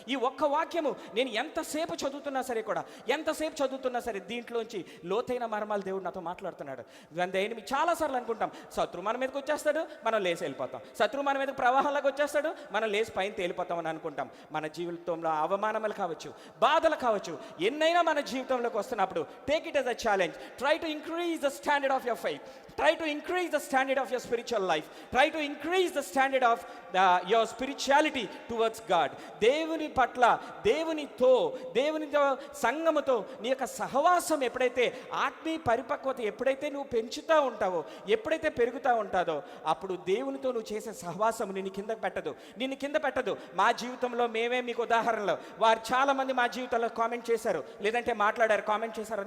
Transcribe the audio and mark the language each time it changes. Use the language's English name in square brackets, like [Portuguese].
[Telugu] ఈ ఒక్క వాక్యము నేను ఎంతసేపు చదువుతున్నా సరే కూడా, ఎంతసేపు చదువుతున్నా సరే, దీంట్లోంచి లోతైన మర్మాలు దేవుడు నాతో మాట్లాడుతున్నాడు. ఎనిమిది చాలాసార్లు అనుకుంటాం, శత్రువు మన మీదకి వచ్చేస్తాడు, మనం లేచి వెళ్ళిపోతాం. శత్రువు మన మీదకి ప్రవాహంలాగా వచ్చేస్తాడు, మనం లేచి పైన తేలిపోతాం అని అనుకుంటాం. మన జీవితంలో అవమానములు కావచ్చు, బాధలు కావచ్చు, ఎన్నైనా మన జీవితంలోకి వస్తున్నప్పుడు, [English] Take it as a challenge. Try to increase the standard of your faith. Try to increase the standard of your spiritual life. Try to increase the standard of your spirituality towards God. [Telugu] దేవుని పట్ల, దేవునితో సంగముతో నీ యొక్క సహవాసం ఎప్పుడైతే, ఆత్మీయ పరిపక్వత ఎప్పుడైతే నువ్వు పెంచుతూ ఉంటావో, ఎప్పుడైతే పెరుగుతూ ఉంటాదో, అప్పుడు దేవునితో నువ్వు చేసే సహవాసం నిన్ను కింద పెట్టదు. మా జీవితంలో మేమే మీకు ఉదాహరణలో, వారు చాలామంది మా జీవితంలో కామెంట్ చేశారు, లేదంటే మాట్లాడారు, కామెంట్ చేశారు.